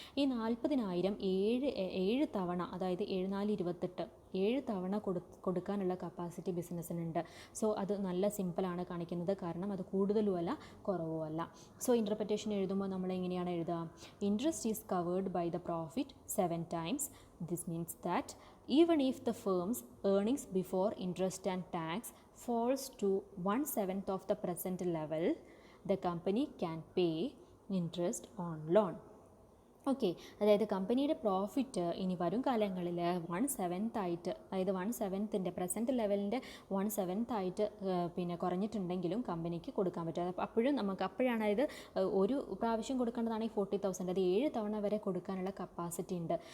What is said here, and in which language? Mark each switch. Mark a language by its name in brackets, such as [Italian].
[Malayalam] ഈ 40,000 ഏഴ് തവണ, അതായത് 7 4 28 7 തവണ കൊടുക്കാനുള്ള കപ്പാസിറ്റി ബിസിനസ്സിനുണ്ട്. സോ അത് നല്ല സിമ്പിളാണ് കാണിക്കുന്നത്, കാരണം അത് കൂടുതലുമല്ല കുറവുമല്ല. സോ ഇൻ്റർപ്രിറ്റേഷൻ എഴുതുമ്പോൾ നമ്മൾ എങ്ങനെയാണ് എഴുതുക, [English] Interest is covered by the profit 7 times. This means that even if the firm's earnings before interest and tax falls to 1/7 of the present level, the company can pay interest on loan. [Malayalam] Okay, അതായത് കമ്പനിയുടെ profit ഇനി വരും കാലങ്ങളിൽ 1/7 ആയിട്ട്, അതായത് 1/7 present ലെവലിൻ്റെ 1/7 ആയിട്ട് പിന്നെ കുറഞ്ഞിട്ടുണ്ടെങ്കിലും കമ്പനിക്ക് കൊടുക്കാൻ പറ്റും. അപ്പോഴാണ് അതായത് ഒരു പ്രാവശ്യം കൊടുക്കേണ്ടതാണെങ്കിൽ 40,000, അത് 7 തവണ വരെ കൊടുക്കാനുള്ള കപ്പാസിറ്റി ഉണ്ട്.